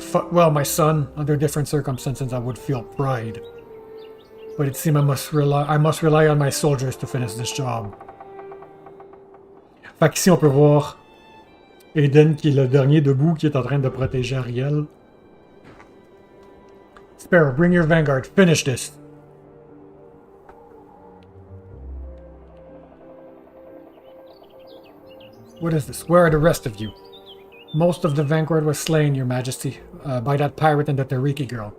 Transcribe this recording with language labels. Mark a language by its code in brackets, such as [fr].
[en] Well, my son, under different circumstances I would feel pride. But it seems I must rely on my soldiers to finish this job. [fr] Fait qu'ici on peut voir Aiden qui est le dernier debout qui est en train de protéger Ariel. [en] Sparrow, bring your vanguard. Finish this. What is this? Where are the rest of you? Most of the vanguard was slain, Your Majesty, by that pirate and the Tariki girl.